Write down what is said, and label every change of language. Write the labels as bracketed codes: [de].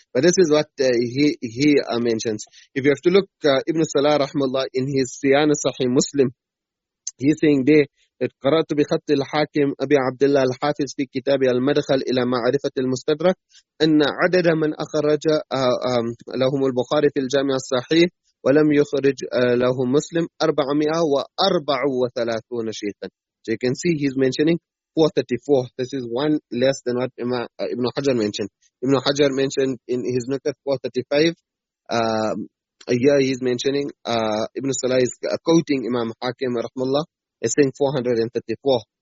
[en] But this is what he mentions. If you have to look, Ibn Salah rahmallah in his Siyana Ṣahīh Muslim, he's saying there [ar] قرأت بخط الحاكم أبي عبد الله الحافظ في كتاب المدخل إلى معرفة المستدرك أن عدد من أخرج لهم البخاري في الجامع الصحيح ولم يخرج له مسلم 434 شيخا. [en] So you can see he's mentioning 434. This is one less than what Ibn Hajar mentioned. Ibn Hajar mentioned in his Nukat 435. Here he's mentioning, Ibn Salah is quoting Imam Hakim rahmallah, is saying 434.